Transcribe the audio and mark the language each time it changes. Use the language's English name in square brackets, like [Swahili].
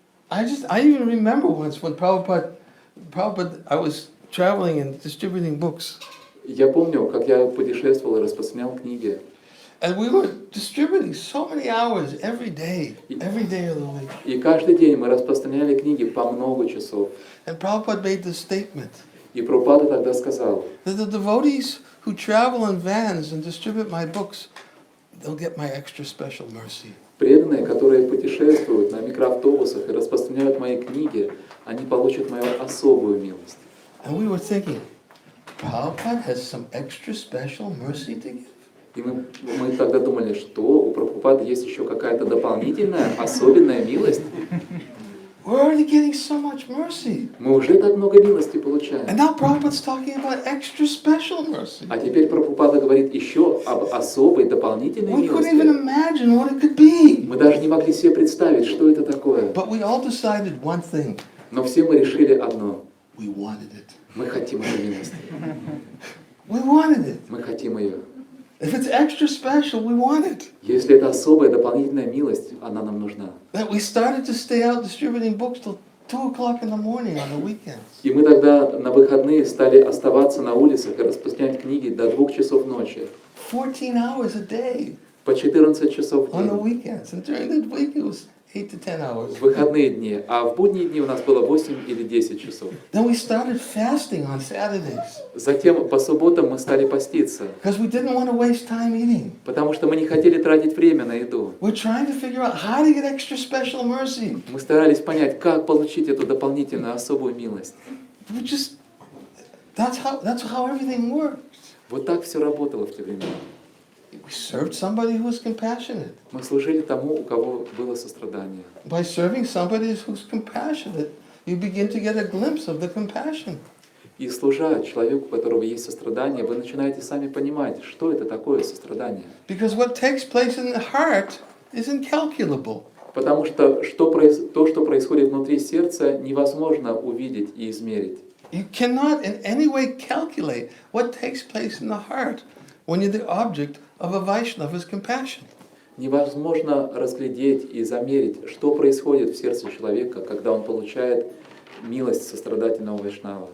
[English] I even remember once when Prabhupada, I was traveling and distributing books. [Russian] Я помню, как я путешествовал и распространял книги. [English] And we were distributing so many hours every day of the week. [Russian] И каждый день мы распространяли книги по много часов. [English] And Prabhupada made this statement [Russian] И Прабхупада тогда сказал, [English] that the devotees who travel in vans and distribute my books, they'll get my extra special mercy. [Russian] преданные, которые путешествуют на микроавтобусах и распространяют мои книги, они получат мою особую милость. [English] And we were thinking, Prabhupada has some extra special mercy to give. [Russian] И мы тогда думали, что у Прабхупады есть еще какая-то дополнительная, особенная милость. [English] We're already getting so much mercy. [Russian] Мы уже так много милости получаем. [English] And now Prabhupada's talking about extra special mercy. [Russian] А теперь Прабхупада говорит еще об особой, дополнительной [English] We couldn't even [Russian] милости. [English] imagine what it could be. [Russian] Мы даже не могли себе представить, что это такое. [English] But we all decided one thing. [Russian] Но все мы решили одно. [English] We wanted it. [Russian] Мы хотим эту милость. [English] We wanted it. [Russian] Мы хотим ее. [English] If it's extra special, we want it. [Russian] Если это особая, дополнительная милость, она нам нужна. [English] That we started to stay out distributing books till 2 o'clock in the morning on the weekends. [Russian] И мы тогда на выходные стали оставаться на улицах и распространять книги до 2 часов ночи. [English] 14 hours a day [Russian] По 14 часов в [English] on the [Russian] день. [English] weekends. And during the week it was 8 to 10 hours. [Russian] В выходные дни. А в будние дни у нас было 8 или 10 часов. [English] Then we started fasting on Saturdays [Russian] Затем по субботам мы стали поститься, [English] because we didn't want to waste time eating. [Russian] потому что мы не хотели тратить время на еду. [English] We're trying to figure out how to get extra special mercy. [Russian] Мы старались понять, как получить эту дополнительную особую милость. [English] We just, that's how everything works. [Russian] Вот так все работало в те времена. [English] We served somebody who was compassionate. [Russian] Мы служили тому, у кого было сострадание. [English] By serving somebody who's compassionate, you begin to get a glimpse of the compassion. [Russian] И служа человеку, у которого есть сострадание, вы начинаете сами понимать, что это такое сострадание. [English] Because what takes place in the heart is incalculable. [Russian] Потому что то, что происходит внутри сердца, невозможно увидеть и измерить. [English] You cannot in any way calculate what takes place in the heart when you're the object of a Vaishnava's compassion. [Russian] Невозможно разглядеть и замерить, что происходит в сердце человека, когда он получает милость сострадательного вайшнава.